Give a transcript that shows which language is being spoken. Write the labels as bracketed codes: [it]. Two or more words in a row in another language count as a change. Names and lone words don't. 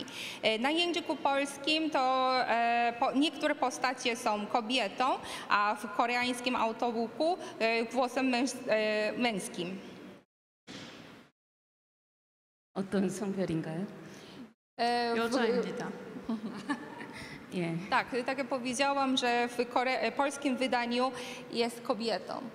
[pl] Na języku polskim to niektóre postacie są kobietą, a w koreańskim autobuku głosem męskim. [ko] 어떤 성별인가요? 여자입니다. 예. [pl] Tak, tak jak powiedziałam, że w polskim wydaniu jest kobietą.